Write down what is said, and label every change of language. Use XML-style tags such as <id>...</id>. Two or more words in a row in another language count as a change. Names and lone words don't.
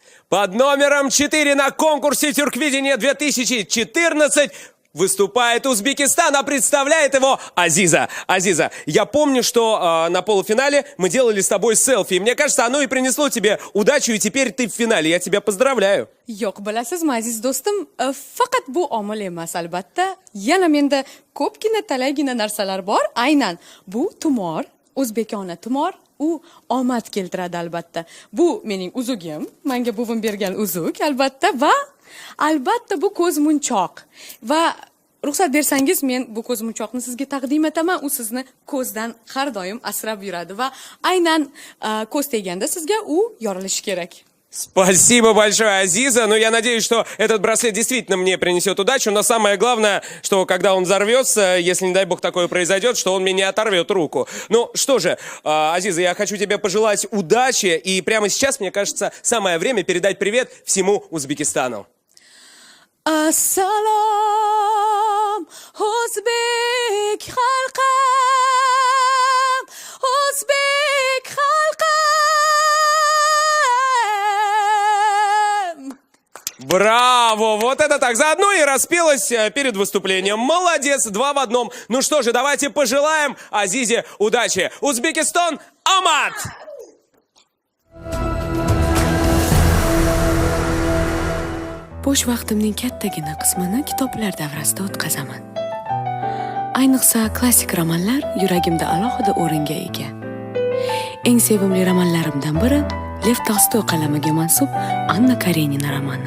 <ru>Под номером 4 на конкурсе «Тюрквидение 2014» выступает Узбекистан, а представляет его Азиза. Азиза, я помню, что на полуфинале мы делали с тобой селфи. И мне кажется, оно и принесло тебе удачу, и теперь ты в финале. Я тебя поздравляю.</ru> <uz>Yo'q, bilasizmi aziz do'stim, faqat bu omil emas albatta. Yana menda ko'pgina talaygina narsalar bor. Aynan bu tumor, o'zbekona tumor, u omad keltiradi albatta. Bu mening uzugim, menga buvim bergan uzuk albatta va albatta bu ko'zmunchoq. Va ruxsat bersangiz men bu ko'zmunchoqni sizga taqdim etaman. U sizni ko'zdan har doim asrab yuradi va aynan ko'z teganda sizga u yorilishi kerak.</uz> <ru>Спасибо большое, Азиза. Ну, я надеюсь, что этот браслет действительно мне принесет удачу. Но самое главное, что когда он взорвется, если, не дай бог, такое произойдет, что он мне не оторвет руку. Ну, что же, Азиза, я хочу тебе пожелать удачи. И прямо сейчас, мне кажется, самое время передать привет всему Узбекистану.</ru> <uz>Assalom, O'zbek xalqim, O'zbek xalqim.</uz> <ru>Браво! Вот это так! Заодно и распелась перед выступлением. Молодец! 2 в 1. Ну что же, давайте пожелаем Азизе удачи. Узбекистан, Амат!</ru> <uz>Bo'sh vaqtimning kattagina qismini kitoblar davrasida o'tkazaman. Ayniqsa klassik romanlar yuragimda alohida o'ringa ega. Eng sevimli romanlarimdan biri Lev Tolstoy qalamiga mansub Anna Karenina romani.</uz>